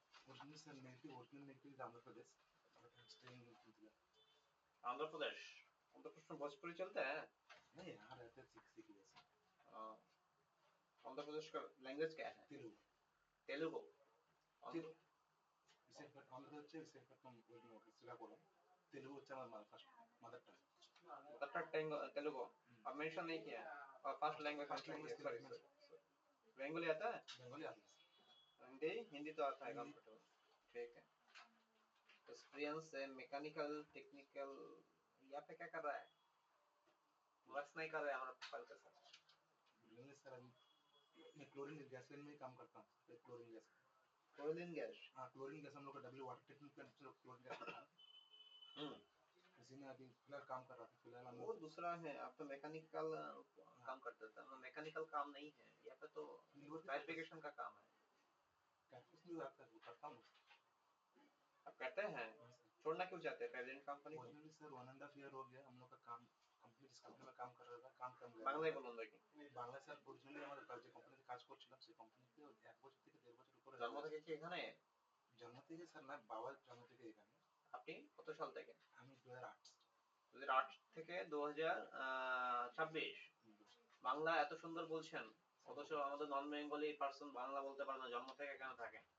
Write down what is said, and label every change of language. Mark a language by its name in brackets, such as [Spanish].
[English] Original native is Andhra Pradesh, but I'm staying in Gujarat. [Hindi] Andhra Pradesh? Andhra Pradesh में भोजपुरी चलता है? नहीं, यहाँ रहते 6 years। आंध्र प्रदेश का लैंग्वेज क्या है? तेलुगु। तेलुगु? आंध्र [Bangla] হচ্ছে বিশাখাপত্তনম শ্রীকাকুళম। तेलुगु হচ্ছে আমার first mother tongue. [Hindi] Mother tongue Telugu? अब मेंशन नहीं किया और first language sorry sorry. Bengali आता है? बंगाली आता है। हिंदी? हिंदी तो आता है कंफर्टेबल। ठीक है। एक्सपीरियंस है मैकेनिकल टेक्निकल, यहाँ पे क्या कर रहा है? वर्क नहीं कर रहा है हमारा प्रोफाइल के साथ। नहीं सर, अभी मैं क्लोरीन गैस लाइन में ही काम करता हूँ। Chlorine gas. Chlorine gas? हाँ, क्लोरीन गैस हम लोग का डब्ल्यू वाटर ट्रीटमेंट प्लांट से क्लोरीन गैस आता है। इसी में अभी फिलहाल काम कर रहा था। फिलहाल हम वो दूसरा है, आप तो मैकेनिकल काम करते थे। मैकेनिकल काम नहीं है यहाँ पे, तो क्लैसिफिकेशन का काम है। कैंपस में आता है, वो करता हूँ। आप करते हैं? छोड़ना क्यों चाहते हैं प्रेजेंट कंपनी को? ओरिजिनली सर 1.5 ईयर हो गया हम लोग का काम, कंपनी जिस कंपनी में काम कर रहा था काम कम [Bangla] বাংলায় বলুন দেখি। বাংলা স্যার অরিজিনালি আমাদের যে কোম্পানিতে কাজ করছিলাম সেই কোম্পানিতে 1 বছর থেকে 1.5 বছর উপরে জন্ম থেকে কি এখানে? জন্ম থেকে স্যার না, বাবার জন্ম থেকে এখানে। আপনি কত সাল থেকে? আমি 2008 2008 থেকে 2026। বাংলা এত সুন্দর বলছেন, অথচ আমাদের নন বেঙ্গলি পার্সন বাংলা বলতে পারে না, জন্ম থেকে কেন থাকে?